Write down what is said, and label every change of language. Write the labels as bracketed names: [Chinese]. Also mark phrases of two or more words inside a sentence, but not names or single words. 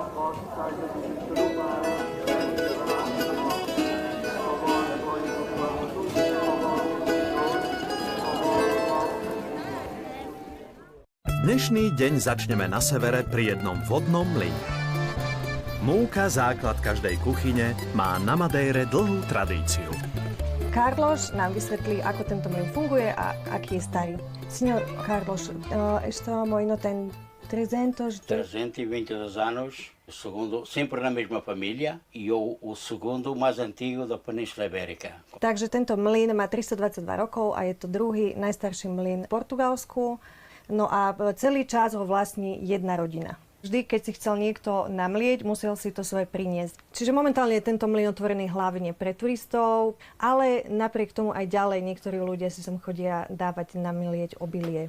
[Slovak] Dnešný deň začneme na severe pri jednom vodnom mlyne. Múka, základ každej kuchyne, má na Madére dlhú tradíciu. Carlos nám vysvetlí, ako tento mlyn funguje a aký je starý. [Portuguese] Senhor Carlos, esta moino tem 322 anos, sempre na mesma família e o segundo mais antigo da Península Ibérica. [Slovak] Takže tento mlyn má 322 rokov a je to druhý najstarší mlyn v Portugalsku. No a celý čas ho vlastní jedna rodina. Vždy, keď si chcel niekto namlieť, musel si to svoje priniesť. Čiže momentálne je tento mlyn otvorený hlavne pre turistov, ale napriek tomu aj ďalej niektorí ľudia si sem chodia dávať namlieť obilie.